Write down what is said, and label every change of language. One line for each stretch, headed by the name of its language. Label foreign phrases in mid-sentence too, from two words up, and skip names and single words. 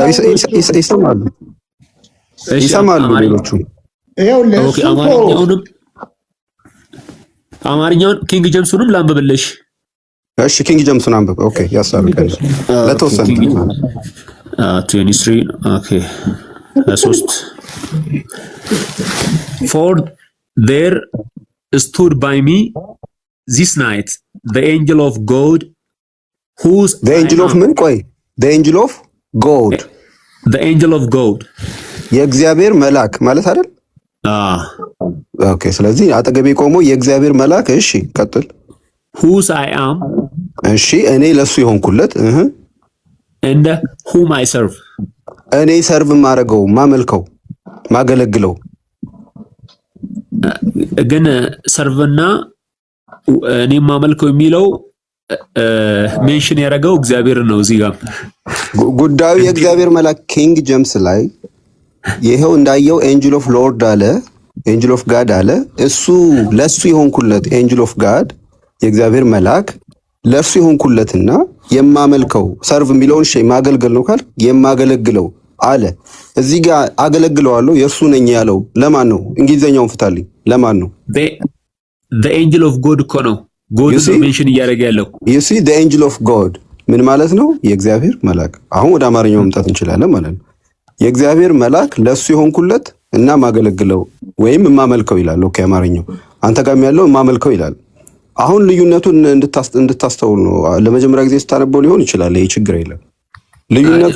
Amharic: ይሰማሉ ሌሎቹ። ኦኬ አማርኛውን ኪንግ ጀምሱንም ላንብብልሽ። እሺ ኪንግ ጀምሱን አንብብ። ኦኬ ያሳርቀን ለተወሰነ
English: 23
Amharic: ኦኬ
English: 3 For there stood by me this night the angel of God whose the angel of
Amharic: ምን? ቆይ
English: the angel of God
Amharic: የእግዚአብሔር መልአክ ማለት አይደል? ኦኬ ስለዚህ አጠገቤ ቆሞ የእግዚአብሔር መልአክ። እሺ ቀጥል።
English: whose I am
Amharic: እሺ እኔ ለሱ የሆንኩለት
English: and whom I serve
Amharic: እኔ ሰርቭ ማረገው ማመልከው ማገለግለው። ግን ሰርቭና እኔ ማመልከው የሚለው ሜንሽን ያደረገው እግዚአብሔር ነው። እዚህ ጋር ጉዳዩ የእግዚአብሔር መልአክ ኪንግ ጀምስ ላይ ይሄው እንዳየው
English: angel of Lord
Amharic: አለ፣
English: angel of God
Amharic: አለ። እሱ ለሱ የሆንኩለት
English: angel of God
Amharic: የእግዚአብሔር መልአክ ለሱ የሆንኩለትና የማመልከው ሰርቭ የሚለውን ሸይ ማገልገል ነው ካል የማገለግለው አለ። እዚህ ጋር አገለግለዋለሁ የእርሱ ነኝ ያለው ለማን ነው? እንግሊዘኛውን ፍታልኝ። ለማን ነው?
English: the angel of God
Amharic: እኮ ነው። God ነው ሜንሽን እያደረገ ያለው።
English: you see the angel of God
Amharic: ምን ማለት ነው? የእግዚአብሔር መልአክ። አሁን ወደ አማርኛው መምጣት እንችላለን ማለት ነው። የእግዚአብሔር መልአክ ለሱ የሆንኩለት እና ማገለግለው ወይም ማመልከው ይላል። ኦኬ አማርኛው አንተ ጋርም ያለው ማመልከው ይላል። አሁን ልዩነቱን እንድታስተውል ነው። ለመጀመሪያ ጊዜ ስታነበው ሊሆን ይችላል። ይሄ ችግር የለም። ልዩነቱ